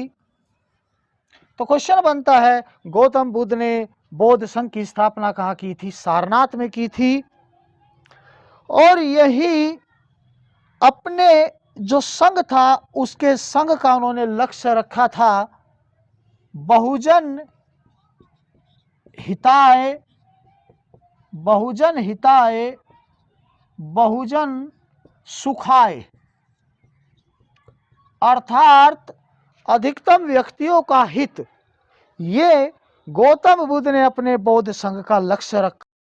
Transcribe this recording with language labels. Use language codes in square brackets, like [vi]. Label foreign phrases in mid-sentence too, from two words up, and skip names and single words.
[hi] तो क्वेश्चन बनता है, गौतम बुद्ध ने बौद्ध संघ की स्थापना कहाँ की थी? सारनाथ में की थी। और यही अपने जो संघ था, उसके संघ का उन्होंने लक्ष्य रखा था [sa] बहुजन हिताय, बहुजन हिताय, बहुजन सुखाय, [hi] अर्थात अधिकतम व्यक्तियों का हित। ये गौतम बुद्ध ने अपने बौद्ध संघ का लक्ष्य रखा।